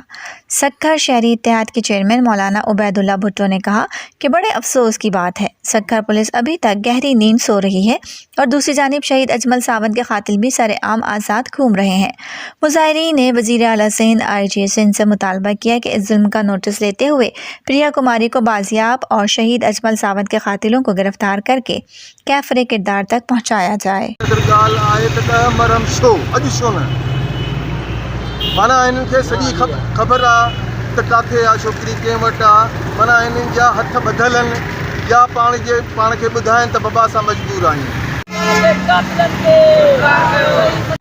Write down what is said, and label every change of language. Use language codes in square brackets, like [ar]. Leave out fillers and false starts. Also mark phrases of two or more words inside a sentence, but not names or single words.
[ur] سکھر شہری اتحاد کے چیئرمین مولانا عبید اللہ بھٹو نے کہا کہ بڑے افسوس کی بات ہے، سکھر پولیس ابھی تک گہری نیند سو رہی ہے اور دوسری جانب شہید اجمل ساونت کے قاتل بھی سر عام آزاد گھوم رہے ہیں۔ مظاہرین نے وزیر اعلیٰ سندھ RG سندھ سے مطالبہ کیا کہ اس ظلم کا نوٹس لیتے ہوئے پریا کماری کو بازیاب اور شہید اجمل ساونت کے قاتلوں کو گرفتار کر کے کیفر کردار تک پہنچایا جائے۔ [sd] माना हिननि खे सॼी ख़बर आहे त किथे आहे छोकिरी कंहिं वटि आहे। माना हिननि जा हथ ॿधल आहिनि या पाण खे ॿुधाइनि त बाबा असां मजबूर आहियूं।